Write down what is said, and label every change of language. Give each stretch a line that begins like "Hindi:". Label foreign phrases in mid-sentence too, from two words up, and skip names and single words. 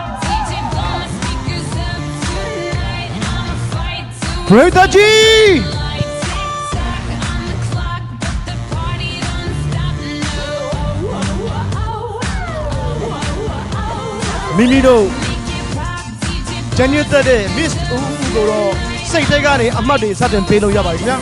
English: DJ blow my speakers up tonight. I'ma fight to Brotherji. like tick-tock on the clock, but the party don't stop, no. Mimino. Make it pop, DJ blow
Burmese: ကျန်ရတဲ့ Miss ဦးဦးကိုတော့စိတ်ထဲကနေအမှတ်တွေစတင်ပေးလို့ရပါပြီခင်ဗျာ